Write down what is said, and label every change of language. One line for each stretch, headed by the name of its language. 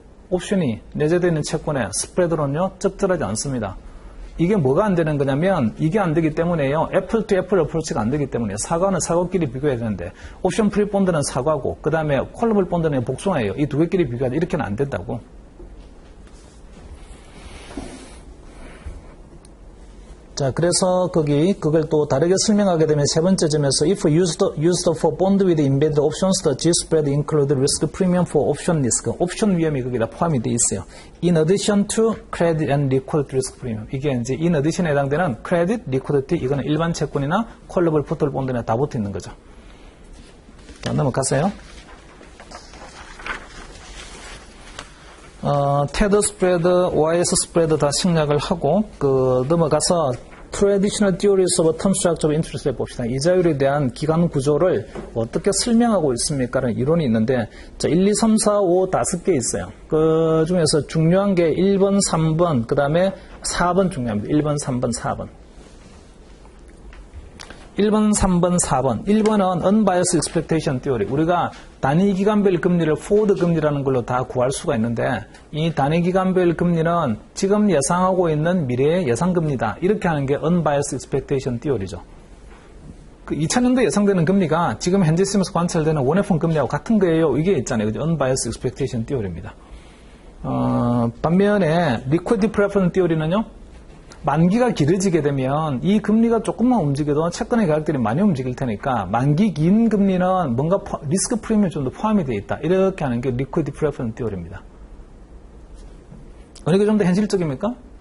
Korean: 옵션이 내재되어 있는 채권에 스프레드는요 적절하지 않습니다. 이게 뭐가 안 되는 거냐면 이게 안 되기 때문에요. 애플 투 애플 어프로치가 안 되기 때문에 사과는 사과끼리 비교해야 되는데 옵션 프리 본드는 사과고 그 다음에 콜러블 본드는 복숭아예요. 이 두 개끼리 비교하자 이렇게는 안 된다고.
English: 자, 그래서 그걸 또 다르게 설명하게 되면 세 번째 점에서 if used for bond with embedded options, the G spread include risk premium for option risk.
Korean: 옵션 위험이 거기다 포함이 되어 있어요.
English: In addition to credit and liquidity risk premium.
Korean: 이게 이제 in addition에 해당되는 credit, liquidity 이거는 일반 채권이나 콜러블 풋들 본드나 다 붙어 있는 거죠. 자, 넘어가세요. 테드 스프레드, OIS 스프레드 다 생략을 하고 넘어가서 Traditional Theories of Term Structure of Interest 봅시다. 이자율에 대한 기간 구조를 어떻게 설명하고 있습니까? 라는 이론이 있는데 자, 1, 2, 3, 4, 5 5개 있어요. 그 중에서 중요한 게 1번, 3번, 그 다음에 4번 중요합니다. 1번, 3번, 4번. 1번, 3번, 4번. 1번은 Unbiased Expectation Theory. 우리가 단위 기간별 금리를 포워드 금리라는 걸로 다 구할 수가 있는데 이 단위 기간별 금리는 지금 예상하고 있는 미래의 예상금리다. 이렇게 하는 게 Unbiased Expectation Theory죠. 그 2000년도에 예상되는 금리가 지금 현재 시점에서 관찰되는 원해폰 금리하고 같은 거예요. 이게 있잖아요. 그죠? Unbiased Expectation Theory입니다. 반면에 Liquidity Preference Theory는요. 만기가 길어지게 되면 이 금리가 조금만 움직여도 채권의 가격들이 많이 움직일 테니까 만기 긴 금리는 뭔가 리스크 프리미엄이 좀 더 포함이 되어 있다. 이렇게 하는 게 리퀴드 프레퍼런스 티오리입니다. 어느 게 좀 더 현실적입니까?